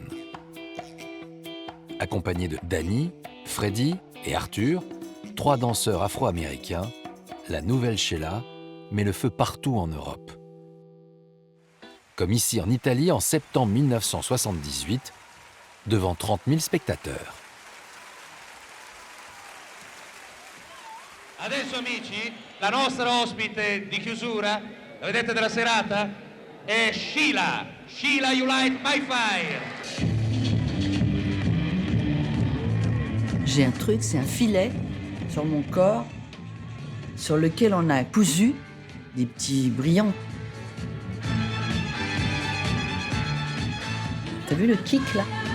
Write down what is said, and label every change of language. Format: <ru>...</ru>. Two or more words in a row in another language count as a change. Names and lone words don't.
<fr>Accompagnés de Danny, Freddy et Arthur, 3 danseurs afro-américains, la nouvelle Sheila met le feu partout en Europe. Comme ici en Italie en septembre 1978, devant 30 000 spectateurs.</fr> <it>Adesso amici, la nostra ospite di chiusura, la vedete della serata, è Sheila.</it> <en>Sheila, you light my fire.</en> <fr>J'ai un truc, c'est un filet sur mon corps sur lequel on a cousu des petits brillants. T'as vu le kick là?</fr>